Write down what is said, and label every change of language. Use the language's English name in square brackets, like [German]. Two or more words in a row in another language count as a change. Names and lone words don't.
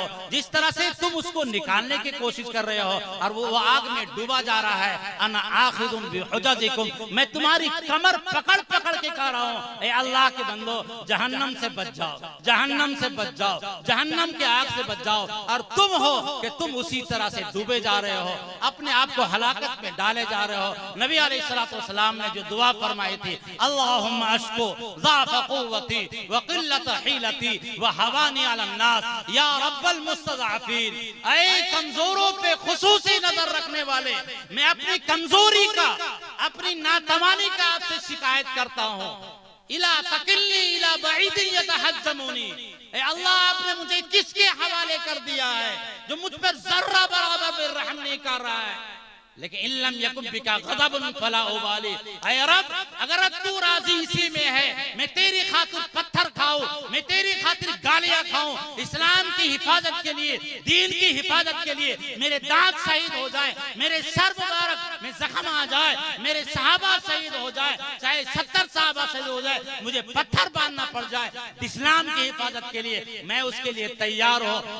[Hindi] जिस तरह से तुम उसको निकालने की कोशिश कर रहे हो और वो आग में डूबा जा रहा है, [Arabic] أنا آخذ بحجزكم, [Hindi] मैं तुम्हारी कमर पकड़ पकड़ के कह रहा हूँ ए अल्लाह के बंदो, जहन्नम से बच जाओ, जहन्नम से बच जाओ, जहन्नम के आग से बच जाओ। और तुम हो कि तुम उसी तरह से डूबे जा रहे हो, अपने आप को हलाकत में डाले जा रहे हो। नबी अलैहिस्सलाम ने जो दुआ फरमाई थी, [Arabic] اللهم أشكو ضعف قوتي وقلة حيلتي وهواني على الناس يا رب المستضعفين. [Hindi] ऐ कमजोरों पे खुसूसी नजर रखने वाले, मैं अपनी कमजोरी का, अपनी नातवानी का आपसे शिकायत करता हूँ। [Arabic] إلى تكلني إلى بعيد يتجهمني, [Hindi] ए अल्लाह आपने मुझे किसके हवाले कर दिया है जो मुझ पर जर्रा बराबर रहम नहीं कर रहा है। लेकिन [Arabic] إن لم يكن بك غضب فلا أبالي, [Hindi] ऐ रब अगर तू राजी इसी में है, मैं तेरी खातिर पत्थर खाऊं, मैं तेरी खातिर गालियां खाऊं, इस्लाम की हिफाजत के लिए, दीन की हिफाजत के लिए मेरे दांत शहीद हो जाए, मेरे सर मुबारक में जख्म आ जाए, मेरे सहाबा शहीद हो जाए, चाहे 70 सहाबा शहीद हो जाए, मुझे पत्थर बांधना पड़ जाए इस्लाम की हिफाजत के लिए, मैं उसके लिए तैयार हूं।